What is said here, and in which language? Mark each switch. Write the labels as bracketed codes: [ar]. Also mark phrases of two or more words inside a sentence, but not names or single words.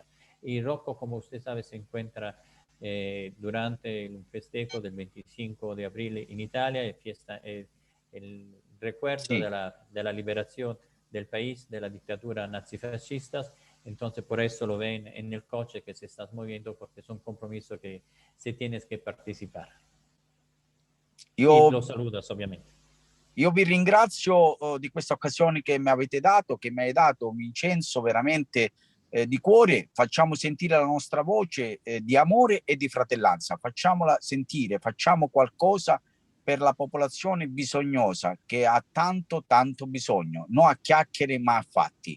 [es] Y Rocco, como usted sabe, se encuentra durante el festejo del 25 de abril en Italia, el recuerdo Sí. de la liberación del país de la dictadura nazifascista. Entonces, por eso lo ven en el coche que se está moviendo, porque es un compromiso que se tienes que participar. Y lo saludas, [it] ovviamente. Io vi ringrazio di questa occasione che mi avete dato, che mi hai dato, Vincenzo, veramente di cuore. Facciamo sentire la nostra voce di amore e di fratellanza. Facciamola sentire, facciamo qualcosa per la popolazione bisognosa che ha tanto, tanto bisogno, non a chiacchiere ma a fatti.